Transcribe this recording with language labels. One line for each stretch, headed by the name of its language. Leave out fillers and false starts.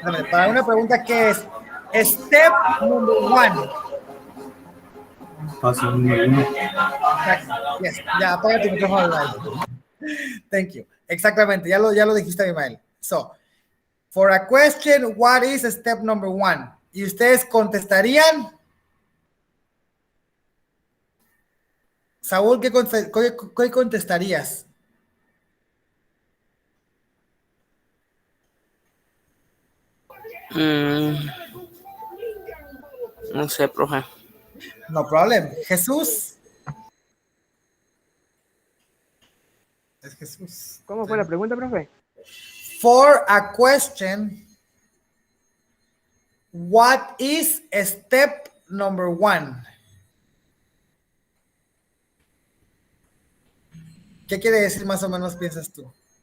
Spanish: Para una pregunta, ¿qué es?
English: Step number 1.
Spanish: Paso número 1. Yes. Ya, apaga tu micrófono live.
English: Thank you.
Spanish: Exactamente, ya lo dijiste, Abimael.
English: So, for a question, what is step number 1?
Spanish: ¿Y ustedes contestarían? Saúl, ¿qué contestarías? No sé, profe.
English: No problem. Jesús.
Spanish: Es Jesús. ¿Cómo fue la pregunta, profe?
English: For a question, what is step number 1?
Spanish: ¿Qué quiere decir más o menos, piensas tú?